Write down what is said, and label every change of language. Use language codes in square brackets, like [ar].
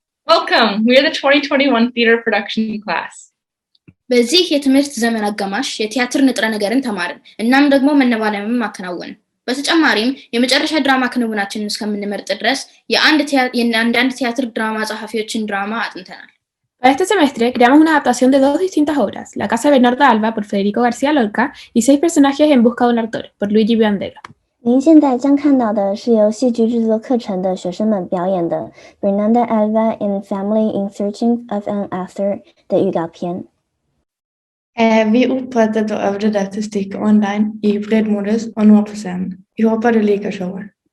[en] Welcome! We are the 2021 theater production class. [am] በዚህ የትምህርት ዘመን አጋማሽ የቲያትር ንጥረ ነገርን ተማርን እናም ደግሞ መነባነብን ማከናወን። በተጨማሪም የመጨረሻ ድራማ ክንውናችንን እስከምንመርጥ ድረስ የአንዳንድ ቲያትር ድራማ ጸሐፊዎችን ድራማ አጥንተናል። [es] Para este semestre creamos una adaptación de 2 distintas obras, La Casa de Bernarda Alba por Federico García Lorca y 6 personajes en busca de un actor por Luigi Pirandello. [zh] 您现在将看到的是由戏剧制作课程的学生们表演的 Bernarda Alba and Family in Searching of an Author 的预告片。 [sv] Vi upprättade och övade detta stycke online i hybridmodus och når på scen. Vi hoppas du liker showet.